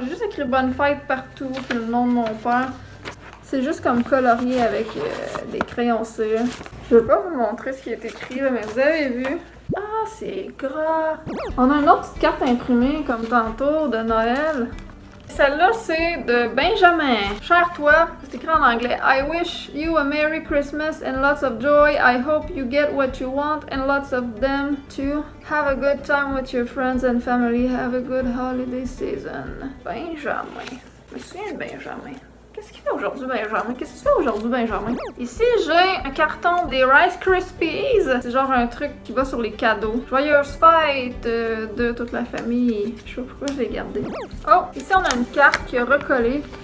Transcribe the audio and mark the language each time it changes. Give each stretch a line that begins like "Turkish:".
French: J'ai juste écrit bonne fête partout, puis le nom de mon père. C'est juste comme colorié avec des crayons cire. Je vais pas vous montrer ce qui est écrit, là, mais vous avez vu. Ah, c'est gras. On a une autre petite carte imprimée, comme tantôt, de Noël. Celle-là, c'est de Benjamin. Cher toi, c'est écrit en anglais.
English: I wish you a Merry Christmas and lots of joy. I hope you get what you want and lots of them too. Have a good time with your friends and family. Have a good holiday season.
French: Benjamin. Je me souviens de Benjamin. Qu'est-ce qu'il fait aujourd'hui, Benjamin? Qu'est-ce que tu fais aujourd'hui, Benjamin? Ici, j'ai un carton des Rice Krispies. C'est genre un truc qui va sur les cadeaux. Joyeuse fête de toute la famille. Je sais pas pourquoi je l'ai gardé. Oh, ici, on a une carte qui a recollé.